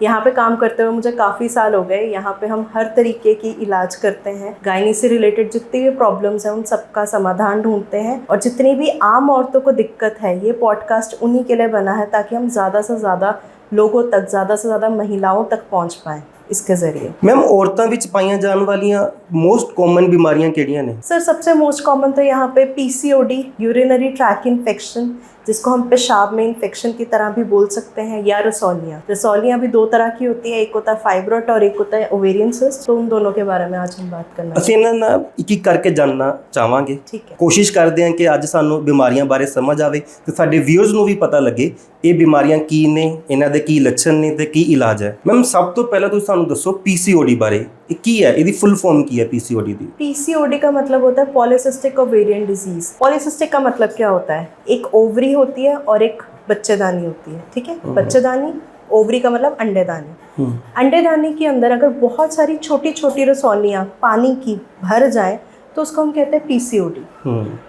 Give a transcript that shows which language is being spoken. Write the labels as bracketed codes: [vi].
[hi] यहाँ पे काम करते हुए मुझे काफ़ी साल हो गए। यहाँ पे हम हर तरीके की इलाज करते हैं। गायनी से रिलेटेड जितनी भी प्रॉब्लम्स हैं उन सबका समाधान ढूंढते हैं। और जितनी भी आम औरतों को दिक्कत है, ये पॉडकास्ट उन्हीं के लिए बना है, ताकि हम ज़्यादा से ज़्यादा लोगों तक, ज़्यादा से ज़्यादा महिलाओं तक पहुँच पाएँ इसके ज़रिए। [pa] मैम औरतों ਵਿੱਚ ਪਾਈਆਂ ਜਾਣ ਵਾਲੀਆਂ मोस्ट कॉमन बीमारियां ਕਿਹੜੀਆਂ ਨੇ? [hi] सर सबसे मोस्ट कॉमन तो यहाँ पे पीसीओडी, यूरिनरी ट्रैक इन्फेक्शन, जिसको हम पेशाब में इन्फेक्शन की तरह भी बोल सकते हैं, या रसौलियाँ भी 2 तरह की होती है। एक होता है फाइब्रॉइड और एक होता है ओवेरियन सिस्ट। तो उन दोनों के बारे में आज हम बात करना [pa] ਅਸੀਂ ਇਹਨਾਂ ਨਾਲ ਇੱਕ ਇੱਕ ਕਰਕੇ ਜਾਣਨਾ ਚਾਹਾਂਗੇ। [hi] ठीक है। [pa] ਕੋਸ਼ਿਸ਼ ਕਰਦੇ ਹਾਂ ਕਿ ਅੱਜ ਸਾਨੂੰ ਬਿਮਾਰੀਆਂ ਬਾਰੇ ਸਮਝ ਆਵੇ ਤੇ ਸਾਡੇ ਵਿਊਅਰਸ ਨੂੰ ਵੀ ਪਤਾ ਲੱਗੇ ਇਹ ਬਿਮਾਰੀਆਂ ਕੀ ਨੇ, ਇਹਨਾਂ ਦੇ ਕੀ ਲੱਛਣ ਨੇ ਤੇ ਕੀ ਇਲਾਜ ਹੈ। ਮੈਮ ਸਭ ਤੋਂ ਪਹਿਲਾਂ ਤੁਸੀਂ ਸਾਨੂੰ ਦੱਸੋ ਪੀਸੀਓਡੀ ਬਾਰੇ। ਇਹ ਕੀ ਹੈ, ਇਹਦੀ ਫੁੱਲ ਫਾਰਮ ਕੀ ਹੈ पीसीओडी ਦੀ? [hi] पीसीओडी का मतलब होता है पॉलीसिस्टिक ओवेरियन डिजीज। पॉलीसिस्टिक का मतलब क्या होता है? एक ओवरी होती है और एक बच्चेदानी होती है। ठीक है। बच्चेदानी, ओवरी का मतलब अंडेदानी। अंडेदानी के अंदर अगर बहुत सारी छोटी छोटी रसौलियाँ पानी की भर जाएं तो उसको हम कहते हैं पीसीओडी।